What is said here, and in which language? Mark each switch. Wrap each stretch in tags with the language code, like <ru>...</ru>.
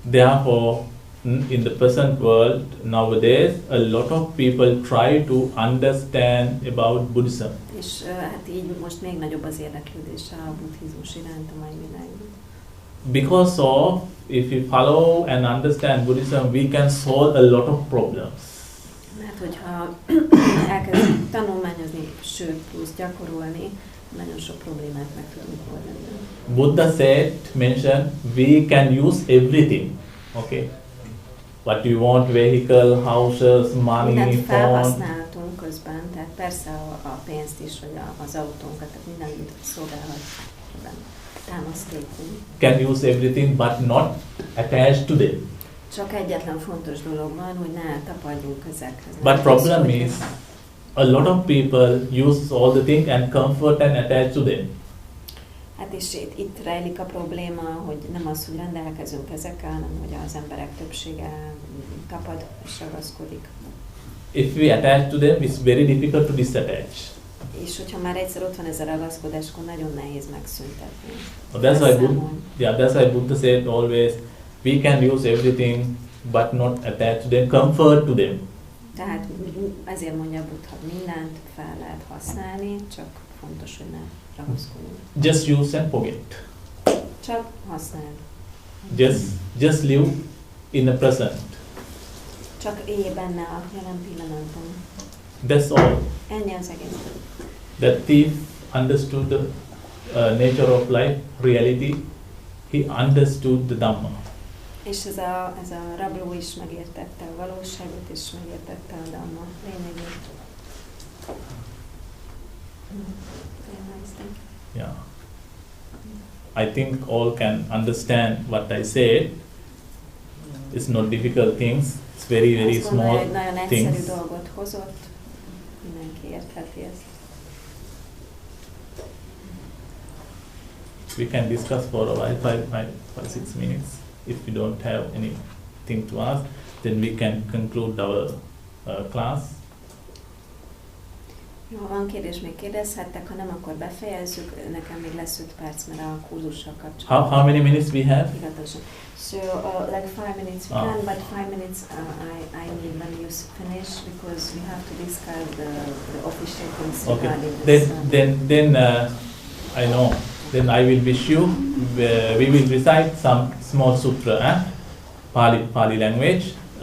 <en>Therefore, in the present world nowadays, a lot of people try to understand about Buddhism.</en> <hu>És hát így most még nagyobb az érdeklődése a buddhizmus iránt a mai világban.</hu> <en>Because of, if we follow and understand Buddhism, we can solve a lot of problems.</en> <hu>Mert hogyha elkezdünk tanulmányozni, sőt, plusz gyakorolni, nagyon sok problémát meg tudunk oldani.</hu> <en>Buddha mentioned, we can use everything. Okay. What you want, vehicle, houses, money,</en> <hu>mindent</hu> <en>phone.</en> <hu>felhasználtunk közben, tehát persze a pénzt is, vagy az autónkat, tehát mindent szolgálhat ebben. Támasztékunk.</hu> <en>Can use everything, but not attached to them.</en> <hu>Csak egyetlen fontos dolog van, hogy ne tapadjunk ezekhez.</hu> <en>But problem is, a lot of people use all the things and comfort and attach to them.</en> <hu>Hát és itt rejlik a probléma, hogy nem az, hogy rendelkezünk ezekkel, hanem hogy az emberek többsége tapad és ragaszkodik.</hu> <en>If we attach to them, it's very difficult to disattach.</en> <hu>És hogyha már egyszer ott van ez a ragaszkodás, akkor nagyon nehéz megszüntetni.</hu> <en>That's why Buddha said always, we can use everything, but not attach to them, comfort to them.</en> <hu>Tehát ezért mondja Buddha, mindent fel lehet használni, csak fontos, hogy ne ragaszkodjunk.</hu> <en>Just use and forget.</en> <hu>Csak használd.</hu> <en>Just live in the present.</en> <hu>Csak élj benne a jelen pillanatban.</hu> <en>That's all.</en> <hu>Ennyi az egész.</hu> <en>The thief understood the nature of life, reality. He understood the Dhamma.</en> <hu>És ez a rabló is megértette a valóságot, és megértette a Dhamma lényegét.</hu> <en>Yeah. I think all can understand what I said. It's not difficult things. It's very, very small</en> <hu>nagyon</hu> <en>things.</en> <hu>egyszerű dolgot hozott, mindenki értheti ezt.</hu> <en>We can discuss for a while, 5-6 minutes. If we don't have anything to ask, then we can conclude our class.</en> <hu>Ha van kérdés, még kérdezhettek, ha nem, akkor befejezzük. Nekem még lesz 5 perc, mert a kurzussal kapcsolatban.</hu> <en>How many minutes we have?</en> <hu>Hivatalosan.</hu> <en>So, like 5 minutes we can, but 5 minutes I need when you finish, because we have to discuss the official things regarding this. Then I know. Then I will wish you. We will recite some small sutra, Pali language.</en>